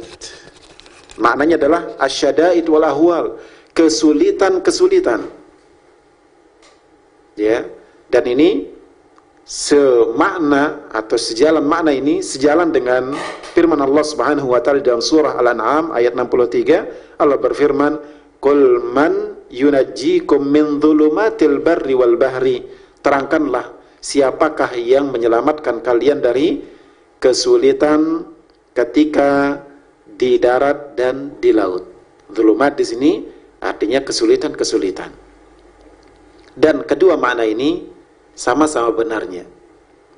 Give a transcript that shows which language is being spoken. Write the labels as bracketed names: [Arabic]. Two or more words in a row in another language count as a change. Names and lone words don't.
[Indonesian] Maknanya adalah [Arabic] الشدائد والأهوال, [Indonesian] kesulitan. Ya, dan ini semakna atau sejalan, makna ini sejalan dengan firman Allah [Arabic] سبحانه وتعالى [Indonesian] dalam surah Al-An'am ayat 63. Allah berfirman, [Arabic] "قل من ينجيكم من ظلمات البر والبحر." [Indonesian] Terangkanlah, siapakah yang menyelamatkan kalian dari kesulitan ketika di darat dan di laut. Dhulumat di sini artinya kesulitan. Dan kedua makna ini sama-sama benarnya.